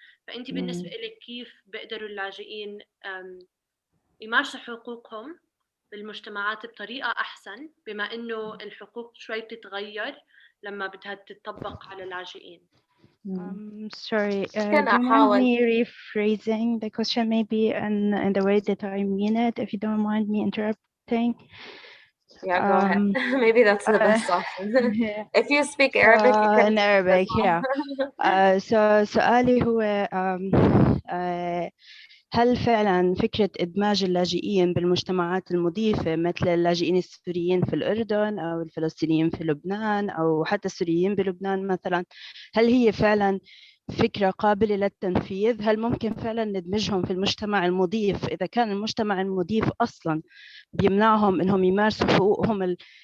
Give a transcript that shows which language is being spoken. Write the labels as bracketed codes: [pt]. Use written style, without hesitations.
[ar] فأنت بالنسبة لك كيف بقدروا اللاجئين يمارسوا حقوقهم بالمجتمعات بطريقة أحسن، بما إنه الحقوق شوي بتتغير لما بدها تطبق على اللاجئين؟ [en] Sorry, do [ar] كان [en] you mind [ar] أحاول. [en] me rephrasing the question maybe in the way that I mean it, if you don't mind me interrupting? Yeah, go ahead. Maybe that's the best option. yeah. If you speak Arabic, you can in Arabic, yeah. [ar] So سؤالي هو هل فعلا فكرة إدماج اللاجئين بالمجتمعات المضيفة مثل اللاجئين السوريين في الأردن أو الفلسطينيين في لبنان أو حتى السوريين بلبنان مثلا، هل هي فعلا فكرة قابلة للتنفيذ؟ هل ممكن فعلا ندمجهم في المجتمع المضيف إذا كان المجتمع المضيف أصلا بيمنعهم إنهم يمارسوا حقوقهم